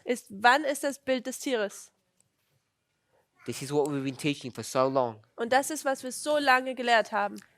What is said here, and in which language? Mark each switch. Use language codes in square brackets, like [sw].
[de] ist, wann ist das Bild des Tieres? [en] This is what we've been teaching for so long. [de] Und das ist, was wir so lange gelehrt haben.